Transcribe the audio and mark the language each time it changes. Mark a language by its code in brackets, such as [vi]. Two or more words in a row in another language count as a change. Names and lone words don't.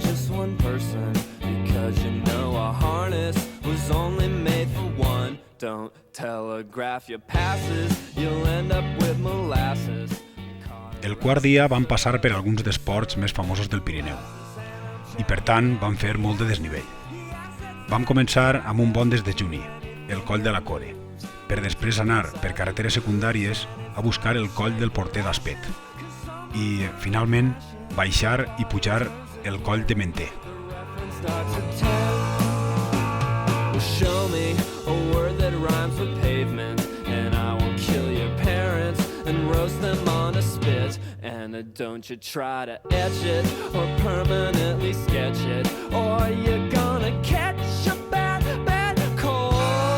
[en] just one person, because you know a harness was only made for one. Don't telegraph your passes, you'll end up with molasses. [ca] El quart dia vam passar per alguns dels ports més famosos del Pirineu i per tant vam fer molt de desnivell. Vam començar amb un bon desdejuni, el coll de la Core, per després anar per carreteres secundàries a buscar el coll del Porter d'Aspet i, finalment, baixar i pujar el coll de Menté. [en] Well, show me a word that rhymes with pavement, and I will kill your parents and roast them on a spit. And don't you try to etch it or permanently sketch it, or you're gonna catch a bad, bad cold.